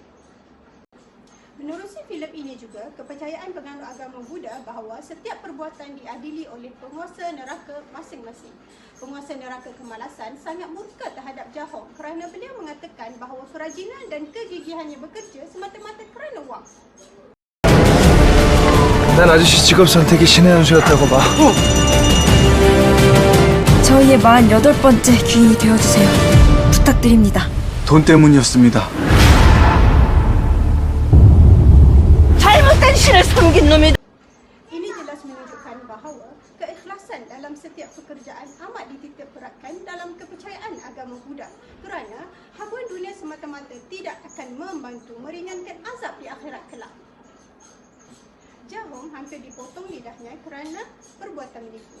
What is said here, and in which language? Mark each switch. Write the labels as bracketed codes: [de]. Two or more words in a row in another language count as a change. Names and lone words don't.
[ms] Menerusi filem ini juga, kepercayaan penganut agama Buddha bahawa setiap perbuatan diadili oleh penguasa neraka masing-masing. Penguasa neraka kemalasan sangat murka terhadap Jahong kerana beliau mengatakan bahawa kerajinan dan kegigihannya bekerja semata-mata kerana wang. [ko] 난 아저씨 직업 선택이 신의 한 수였다고 봐. 저희의 48번째 귀인이 되어주세요. 부탁드립니다. 돈 때문이었습니다. 잘못된 신을 섬긴 놈이 [ms] Ini jelas menunjukkan bahawa keikhlasan dalam setiap pekerjaan amat dititik beratkan dalam kepercayaan agama Buddha kerana habuan dunia semata-mata tidak akan membantu meringankan azab di akhirat kelak. Jahong hampir dipotong lidahnya kerana perbuatan menipu.